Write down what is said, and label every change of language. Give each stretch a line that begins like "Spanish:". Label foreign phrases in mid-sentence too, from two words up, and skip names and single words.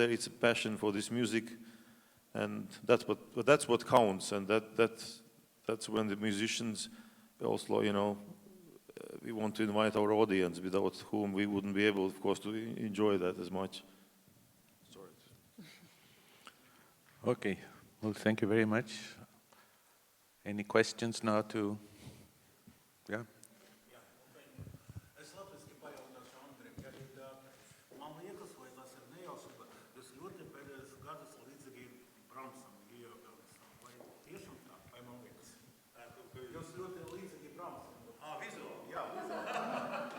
English: It's a passion for this music, and that's what counts, and that's when the musicians also, you know, we want to invite our audience, without whom we wouldn't be able, of course, to enjoy that as much. Sorry. Okay, well, thank you very much. Any questions now to, yeah?
Latvian: Es latviski pajautāšu Andrim, man liekas, vai tas ir nejauši, bet jūs ļoti pēdējos gadus līdzīgi Bramsam, Georgsam, vai tiešām tā, vai man liekas? Jūs ļoti līdzīgi Bramsam. Vizuāli, jā, vizuāli.